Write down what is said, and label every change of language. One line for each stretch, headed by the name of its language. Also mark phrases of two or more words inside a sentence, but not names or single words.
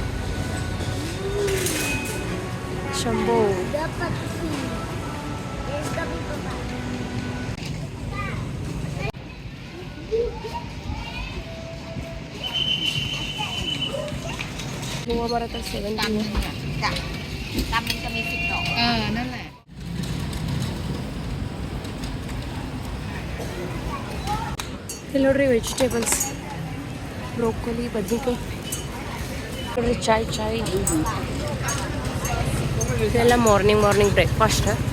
Kannada: ಶಂಭೋ ಹೂವು ಬರತ್ತ 7
Thai: จะมี10 ดอกนั่นแหละ
Kannada: ಇಲ್ಲಿ ನೋಡ್ರಿ ವೆಜಿಟೇಬಲ್ಸ್, ಬ್ರೋಕೊಲಿ, ಬದ್ನಿಕಾಯಿ ನೋಡ್ರಿ. ಚಾಯ್ ಇದೆಲ್ಲ ಮಾರ್ನಿಂಗ್ ಬ್ರೇಕ್ಫಾಸ್ಟ್.